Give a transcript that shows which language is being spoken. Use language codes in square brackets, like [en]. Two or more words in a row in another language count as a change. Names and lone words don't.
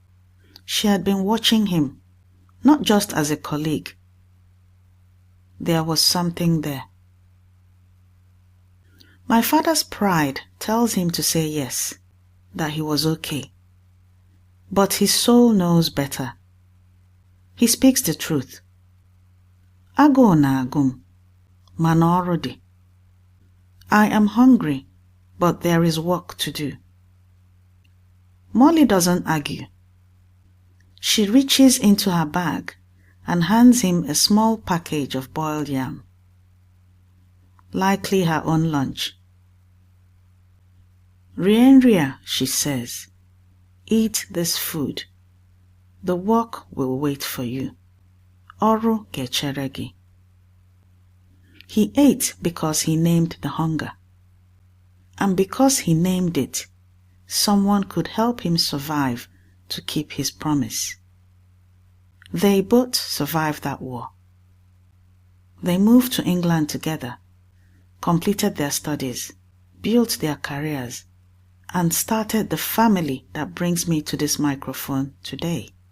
[en] She had been watching him, not just as a colleague. There was something there. My father's pride tells him to say yes, that he was okay. But his soul knows better. He speaks the truth. [ig] Agụụ na-agụ m, mana ọrụ dị. [en] I am hungry, but there is work to do. Molly doesn't argue. She reaches into her bag and hands him a small package of boiled yam. Likely her own lunch. Rienria, she says, eat this food. The work will wait for you. [ig] Ọrụ ga-echere gị. [en] He ate because he named the hunger. And because he named it, someone could help him survive to keep his promise. They both survived that war. They moved to England together, completed their studies, built their careers, and started the family that brings me to this microphone today.